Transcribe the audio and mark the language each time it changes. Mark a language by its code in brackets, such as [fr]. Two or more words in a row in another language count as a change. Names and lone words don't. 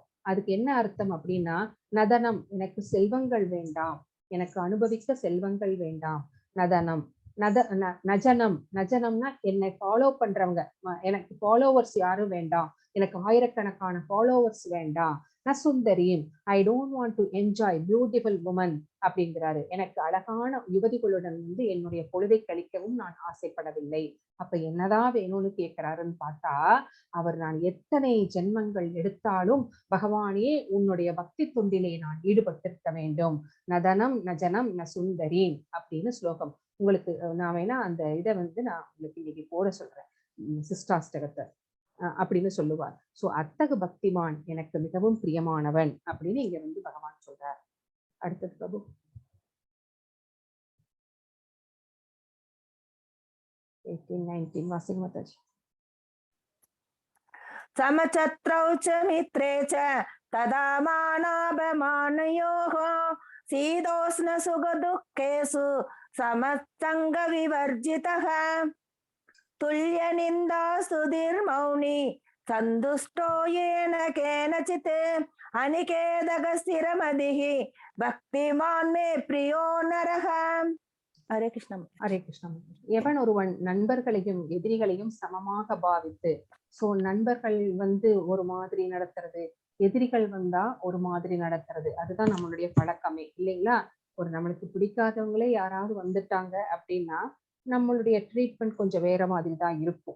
[ta] அதுக்கு என்ன அர்த்தம் அப்படின்னா, நதனம் எனக்கு செல்வங்கள் வேண்டாம், எனக்கு அனுபவிக்க செல்வங்கள் வேண்டாம். [sa] न धनं न जनं, [ta] நஜனம்னா என்னை ஃபாலோ பண்றவங்க, எனக்கு ஃபாலோவர்ஸ் யாரும் வேண்டாம், எனக்கு ஆயிரக்கணக்கான ஃபாலோவர்ஸ் வேண்டாம். [sa] न सुन्दरीं, [en] I don't want to enjoy beautiful woman அப்படிங்கிறாரு. [ta] எனக்கு அழகான யுவதிகளுடன் வந்து என்னுடைய பொழுதை கழிக்கவும் நான் ஆசைப்படவில்லை. அப்ப என்னதான் வேணும்னு கேட்கிறாருன்னு பார்த்தா, அவர் நான் எத்தனை ஜென்மங்கள் எடுத்தாலும் பகவானே உன்னுடைய பக்தி தொண்டிலே நான் ஈடுபட்டிருக்க வேண்டும். [sa] न धनं न जनं न सुन्दरी [ta] அப்படின்னு ஸ்லோகம். உங்களுக்கு நான் வேணா அந்த இதை வந்து நான் உங்களுக்கு இன்னைக்கு போட சொல்றேன், சிஸ்டாஷ்டகத்தை அப்படின்னு சொல்லுவார். சோ அத்தகு பக்திமான் எனக்கு மிகவும் பிரியமானவன் அப்படின்னு இங்க வந்து பகவான் சொல்றார். அடுத்தது பிரபு 18-19 வாசிங்க மாதாஜி. [sa] समचत्रौ च मित्रे च तदा मानापमानयोः शीतोष्ण सुखदुःखेषु समसङ्गविवर्जितः तुल्यनिन्दा स्तुतिर्मौनी सन्तुष्टो येन केनचित् अनिकेतकस्थिरमतिः भक्तिमान् मे प्रियो नरः. [ta] ஹரே கிருஷ்ணா. ஹரே கிருஷ்ணா. எவன் ஒருவன் நண்பர்களையும் எதிரிகளையும் சமமாக பாவித்து, சோ நண்பர்கள் வந்து ஒரு மாதிரி நடத்துறது, எதிரிகள் வந்தா ஒரு மாதிரி நடத்துறது, அதுதான் நம்மளுடைய பழக்கமே இல்லைங்களா. ஒரு நம்மளுக்கு பிடிக்காதவங்களே யாராவது வந்துட்டாங்க அப்படின்னா நம்மளுடைய ட்ரீட்மெண்ட் கொஞ்சம் வேற மாதிரி தான் இருக்கும்.